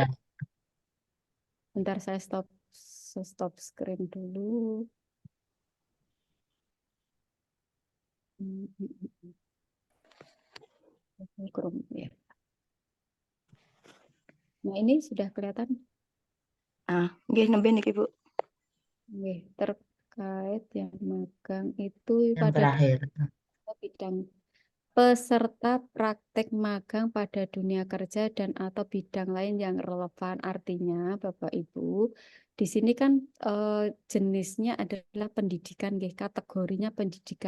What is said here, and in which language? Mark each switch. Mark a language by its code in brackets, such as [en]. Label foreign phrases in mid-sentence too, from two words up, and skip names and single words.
[id] Bentar saya stop screen dulu. Ya. Nah, ini sudah kelihatan? [ban] Nggih nembe niki Bu. [id] Nggih, terkait yang magang itu Yang pada terakhir. bidang peserta praktek magang pada dunia kerja dan atau bidang lain yang relevan. Artinya, Bapak Ibu, di sini kan jenisnya adalah pendidikan, nggih, kategorinya pendidikan.